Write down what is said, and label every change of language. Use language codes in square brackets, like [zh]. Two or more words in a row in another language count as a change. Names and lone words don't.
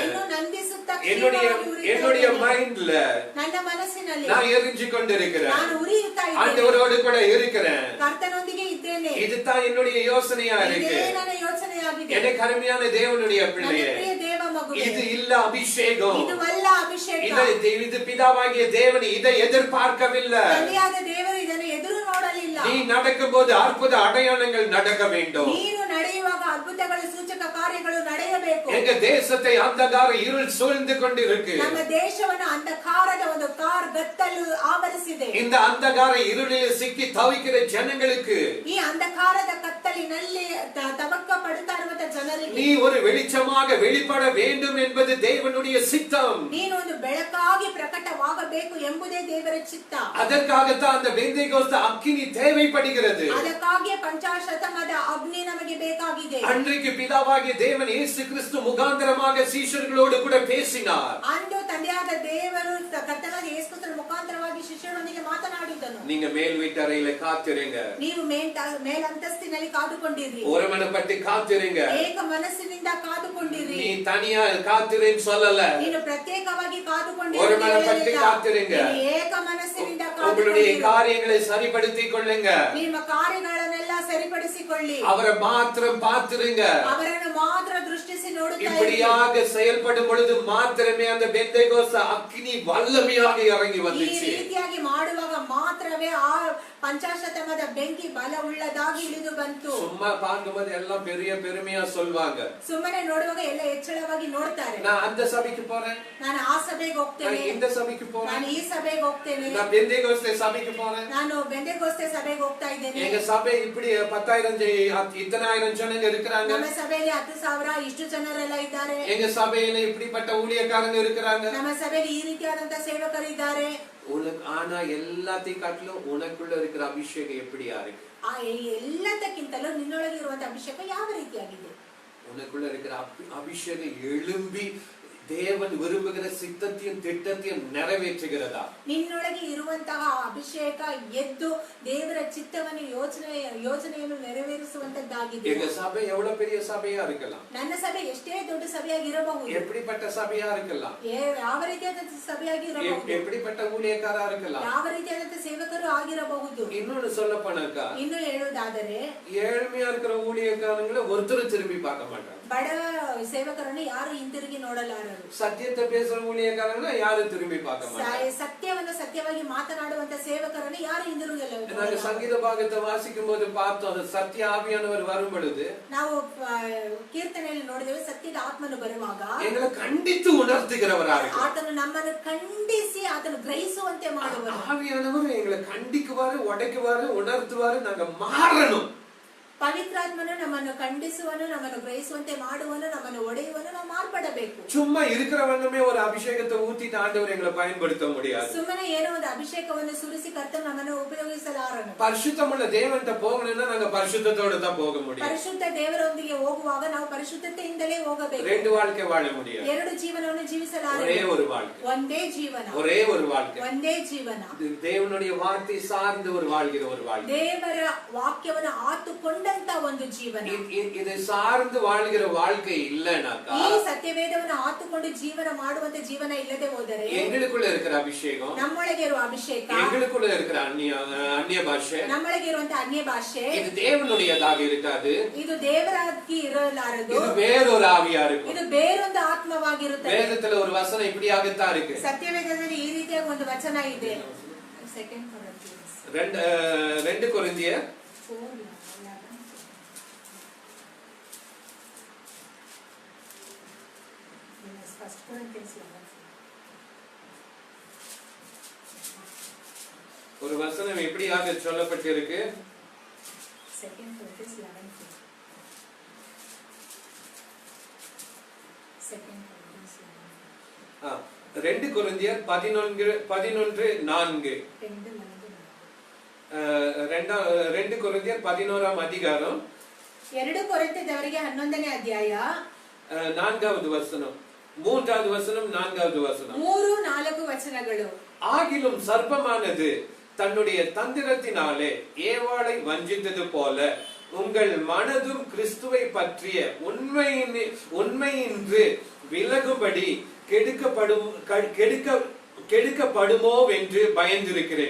[kn] ಇನ್ನೂ ನಂದಿಸುತ್ತಾ [ta] என்னுடைய மைண்ட்ல [kn] ನನ್ನ ಮನಸ್ಸಿನಲ್ಲಿ [ta] நான் எரிஞ்சு கொண்டிருக்கிறேன். [kn] ನಾನು ಉರಿಯುತ್ತಾ ಇದ್ದೇನೆ. [ta] ஆண்டவரோடு கூட இருக்கிறேன். [kn] ಕರ್ತನೊಂದಿಗೆ ಇದ್ದೇನೆ. [ta] இதுதான் என்னுடைய யோசனையா இருக்கு. [kn] ಇದೇ ನನ್ನ ಯೋಚನೆಯಾಗಿದೆ. [ta] எனக்கு அருமையான தேவனுடைய பிள்ளையே, [kn] ಪ್ರಿಯ ದೇವ ಮಗುವೇ, [ta] இது இல்ல அபிஷேகம். [kn] ಇದು ಅಲ್ಲ ಅಭಿಷೇಕ. [ta] இது பிதாவாகிய தேவன் இதை எதிர்பார்க்கவில்லை. [kn] ತಂದೆಯಾದ ದೇವರು ಇದನ್ನು ಎದುರು ನೋಡಲಿಲ್ಲ. [ta] நீ நடக்கும்போது அற்புத அடையாளங்கள் நடக்க வேண்டும். [kn] ನೀನು ನಡೆಯುವಾಗ ಅದ್ಭುತಗಳು ಸೂಚಕ ಕಾರ್ಯಗಳು ನಡೆಯಬೇಕು. [ta] எங்க தேசத்தை அந்தகார இருள் சூழ்ந்து கொண்டிருக்கு. [kn] ನಮ್ಮ ದೇಶವನ್ನು ಅಂಧಕಾರದ ಒಂದು ಗತ್ತಲು ಆವರಿಸಿದೆ. [ta] இந்த அந்தகார இருளில் சிக்கி தவிக்கிற ஜனங்களுக்கு, [kn] ಈ ಅಂಧಕಾರದ ಕತ್ತಲಿನಲ್ಲಿ ತವಕ್ಕ ಪಡುತ್ತಾ ಇರುವಂತ ಜನರಿಗೆ, [ta] நீ ஒரு வெளிச்சமாக வெளிப்பட வேண்டும் என்பது தேவனுடைய சித்தம். [kn] ನೀನು ಒಂದು ಬೆಳಕಾಗಿ ಪ್ರಕಟವಾಗಬೇಕು ಎಂಬುದೇ ದೇವರ ಚಿತ್ತ. [ta] அதற்காகத்தான் அந்த பெந்தெகோஸ்தே அக்கினி தேவைப்படுகிறது. [kn] ಅದಕ್ಕಾಗಿ ಪಂಚಾಶತಮದ ಅಗ್ನಿ ನಮಗೆ ಬೇಕಾಗಿದೆ. [ta] அன்றைக்கு பிதாவாகிய தேவன் இயேசு கிறிஸ்து முகாந்திரமாக சீஷர்களோடு கூட பேசினார். [kn] ಅಂದು ತಂದೆಯಾದ ದೇವರು ಕರ್ತನಾದ ಯೇಸು ಕ್ರಿಸ್ತನ ಮುಖಾಂತರವಾಗಿ ಶಿಷ್ಯರೊಂದಿಗೆ ಮಾತನಾಡಿದನು. [ta] நீங்க மேல் வீட்டறையில காத்திருங்க. [kn] ನೀವು ಮೇಲಂತಸ್ತಿನಲ್ಲಿ ಕಾದುಕೊಂಡಿರಿ. [ta] ஒருமனப்பட்டு காத்திருங்க. [kn] ಏಕ ಮನಸ್ಸಿನಿಂದ ಕಾದುಕೊಂಡಿರಿ. [ta] நீ தனியா காத்திருன்னு சொல்லல. [kn] ನೀನು ಪ್ರತ್ಯೇಕವಾಗಿ ಕಾದುಕೊಂಡಿರಿ. [ta] ஒருமனப்பட்டு காத்திருங்க. [kn] ಏಕ ಮನಸ್ಸಿನಿಂದ [ta] உங்களுடைய காரியங்களை சரிப்படுத்திக் கொள்ளுங்க. [kn] ನಿಮ್ಮ ಕಾರ್ಯಗಳನ್ನೆಲ್ಲ ಸರಿಪಡಿಸಿಕೊಳ್ಳಿ. [ta] அவரை மாத்திரம் பார்த்திருங்க. [kn] ಅವರನ್ನು ಮಾತ್ರ ದೃಷ್ಟಿಸಿ ನೋಡುತ್ತಾ ಇರಿ. [ta] இப்படியாக செயல்படும் பொழுது மாத்திரமே அந்த பெந்தெகோஸ்தே அக்கினி வல்லமையாக இறங்கி [kn] ಈ [ta] வந்துச்சு. [kn] ರೀತಿಯಾಗಿ ಮಾಡುವಾಗ ಮಾತ್ರವೇ ಆ ಪಂಚಾಶತಮದ ಬೆಂಕಿ ಬಲ ಉಳ್ಳದಾಗಿ ಇಳಿದು ಬಂತು. [ta] சும்மா பார்க்கும்போது எல்லாம் பெரிய பெருமையா சொல்வாங்க. [kn] ಸುಮ್ಮನೆ ನೋಡುವಾಗ ಎಲ್ಲ ಹೆಚ್ಚಳವಾಗಿ ನೋಡ್ತಾರೆ. [ta] நான் அந்த சபைக்கு போறேன், [kn] ನಾನು ಆ ಸಭೆಗೆ ಹೋಗ್ತೇನೆ, [ta] நான் இந்த சபைக்கு போறேன், [kn] ನಾನು ಈ ಸಭೆಗೆ ಹೋಗ್ತೇನೆ, [ta] நான் பெந்தெகோஸ்தே சபைக்கு போறேன், [kn] ನಾನು ಬೆಂದೆಗೋಸ್ತೆ ಸಭೆಗೆ ಹೋಗ್ತಾ ಇದ್ದೇನೆ. [ta] எங்க சபை இப்படி 10,000 இத்தனாயிரம் ஜனங்க இருக்கிறாங்க. [kn] ನಮ್ಮ ಸಭೆಯಲ್ಲಿ 10,000 ಇಷ್ಟು ಜನರೆಲ್ಲ ಇದ್ದಾರೆ. [ta] எங்க சபையில இப்படிப்பட்ட ஊழியக்காரங்க இருக்கிறாங்க. [kn] ನಮ್ಮ ಸಭೆಯಲ್ಲಿ ಈ ರೀತಿಯಾದಂತ ಸೇವಕರು ಇದ್ದಾರೆ. [ta] ஆனா எல்லாத்தையும் காட்டிலும் உனக்குள்ள இருக்கிற அபிஷேகம் எப்படியா இருக்கு? [kn] ಎಲ್ಲದಕ್ಕಿಂತಲೂ ನಿನ್ನೊಳಗೆ ಇರುವಂತ ಅಭಿಷೇಕ ಯಾವ ರೀತಿಯಾಗಿದೆ? [ta] உனக்குள்ள இருக்கிற அபிஷேகம் எழும்பி தேவன் விரும்புகிற சித்தத்தையும் திட்டத்தையும் நிறைவேற்றுகிறதா? [kn] ನಿನ್ನೊಳಗೆ ಇರುವಂತಹ ಅಭಿಷೇಕ ಎದ್ದು ದೇವರ ಚಿತ್ತವನ್ನು ಯೋಜನೆಯನ್ನು ನೆರವೇರಿಸುವಂತದ್ದಾಗಿದೆ. [ta] எங்க சபை எவ்வளவு பெரிய சபையா இருக்கலாம், [kn] ನನ್ನ ಸಭೆ ಎಷ್ಟೇ ದೊಡ್ಡ ಸಭೆಯಾಗಿರಬಹುದು, [ta] எப்படிப்பட்ட சபையா இருக்கலாம், [kn] ಯಾವ ರೀತಿಯಾದಂತ ಸಭೆಯಾಗಿರಬಹುದು, [ta] எப்படிப்பட்ட ஊழியக்காரா இருக்கலாம், [kn] ಯಾವ ರೀತಿಯಾದಂತ ಸೇವಕರು ಆಗಿರಬಹುದು. [ta] இன்னொன்னு சொல்ல போனாக்கா, [kn] ಇನ್ನು ಹೇಳುವುದಾದರೆ [ta] ஏழ்மையா இருக்கிற ஊழியக்காரங்களை ஒருத்தர் திரும்பி பார்க்க மாட்டாங்க. [kn] ಬಡ ಸೇವಕರನ್ನು ಯಾರು ಹಿಂತಿರುಗಿ ನೋಡಲಾರರು. [ta] சத்தியத்தை பேசுற ஊழியக்காரங்களை யாரும் திரும்பி பார்க்க மாட்டாங்க. [kn] ಸತ್ಯವನ್ನು ಸತ್ಯವಾಗಿ ಮಾತನಾಡುವಂತ ಸೇವಕರನ್ನು ಯಾರು ಹಿಂದಿರುಗಲ್ಲ. [ta] நாங்க சங்கீத பாகத்தை வாசிக்கும் போது பார்த்தோம், சத்திய ஆவியானவர் வரும் பொழுது [kn] ನಾವು ಕೀರ್ತನೆಯಲ್ಲಿ ನೋಡಿದ್ದೇವೆ, ಸತ್ಯದ ಆತ್ಮನು ಬರುವಾಗ [ta] எங்களை கண்டித்து உணர்த்துகிறவராக [kn] ಆತನು ನಮ್ಮನ್ನು ಖಂಡಿಸಿ ಆತನು ಗ್ರಹಿಸುವಂತೆ ಮಾಡುವರು. [ta] ஆவியானவர் எங்களை கண்டிக்குவாரு, உடைக்குவாரு, உணர்த்துவாரு, நாங்க மாறணும். [kn] ಪವಿತ್ರಾತ್ಮನು ನಮ್ಮನ್ನು ಖಂಡಿಸುವನು, ನಮ್ಮನ್ನು ಗ್ರಹಿಸುವಂತೆ ಮಾಡುವನು, ನಮ್ಮನ್ನು ಒಡೆಯುವನು, ನಾವು ಮಾರ್ಪಡಬೇಕು. [ta] சும்மா இருக்கிறவங்கமே ஒரு அபிஷேகத்தை ஊத்திட்டு ஆண்டவர் எங்களை பயன்படுத்த முடியாது. [kn] ಸುಮ್ಮನೆ ಏನೋ ಒಂದು ಅಭಿಷೇಕವನ್ನು ಸುರಿಸಿ ಕರ್ತನು ನಮ್ಮನ್ನು ಉಪಯೋಗಿಸಲಾರನು. [ta] பரிசுத்தமுள்ள தேவன்கிட்ட போகணும்னா நாங்க பரிசுத்தத்தோட தான் போக முடியும். [kn] ಪರಿಶುದ್ಧ ದೇವರೊಂದಿಗೆ ಹೋಗುವಾಗ ನಾವು ಪರಿಶುದ್ಧತೆಯಿಂದಲೇ ಹೋಗಬೇಕು. [ta] ரெண்டு வாழ்க்கை வாழ முடியாது. [kn] ಎರಡು ಜೀವನವನ್ನು ಜೀವಿಸಲಾರನು. [ta] ஒரே ஒரு வாழ்க்கை, [kn] ಒಂದೇ ಜೀವನ, [ta] ஒரே ஒரு வாழ்க்கை, [kn] ಒಂದೇ ಜೀವನ. [ta] தேவனுடைய வார்த்தை சார்ந்து ஒரு வாழ்கிற ஒரு வாழ்க்கை, [kn] ದೇವರ ವಾಕ್ಯವನ್ನು ಆತುಕೊಂಡಂತ ಒಂದು ಜೀವನ. [ta] இது சார்ந்து வாழ்கிற வாழ்க்கை இல்லைனாக்கா, [kn] ಈ ಸತ್ಯವೇದವನ್ನು ಆತುಕೊಂಡು ಜೀವನ ಮಾಡುವಂತ ಜೀವನ ಇಲ್ಲದೆ ಹೋದರೆ [ta] எங்களுக்குள்ள இருக்கிற அபிஷேகம், [kn] ನಮ್ಮೊಳಗೆ ಇರುವ ಅಭಿಷೇಕ, [ta] எங்களுக்குள்ள இருக்கிற அந்நிய பாஷை, [kn] ನಮ್ಮೊಳಗೆ ಇರುವಂತ ಅನ್ಯ ಭಾಷೆ, [ta] இது தேவனுடையதாக இருக்காது. [kn] ಇದು ದೇವರಾಗಿ ಇರಲಾರದು. [ta] இது வேறொரு ஆவியா இருக்கும். [kn] ಇದು ಬೇರೊಂದು ಆತ್ಮವಾಗಿರುತ್ತದೆ. [ta] வேதத்துல ஒரு வசனம் இப்படியாகத்தான் இருக்கு. [kn] ಸತ್ಯವೇದದಲ್ಲಿ ಈ ರೀತಿಯಾಗಿ ಒಂದು ವಚನ ಇದೆ. [ta] 2 கொரிந்தியர் 4:11. ஒரு வசனம் எப்படியாக சொல்லப்பட்டிருக்கு? 2 கொரிந்தியர் 11:4. 2 கொரிந்தியர் 11ஆம் அதிகாரம் [kn] 2 ಕೊರಿಂಥದವರಿಗೆ 11ನೇ ಅಧ್ಯಾಯ [ta] 4வது வசனம், 3வது வசனம், 4வது வசனம். [kn] 3-4 ವಚನಗಳು. [ta] ஆகிலும் சர்ப்பமானது தன்னுடைய தந்திரத்தினாலே ஏவாளை வஞ்சித்தது போல உங்கள் மனதும் கிறிஸ்துவை பற்றிய உண்மையின்றி விலகும்படி கெடுக்கப்படுமோ என்று பயந்திருக்கிறேன்.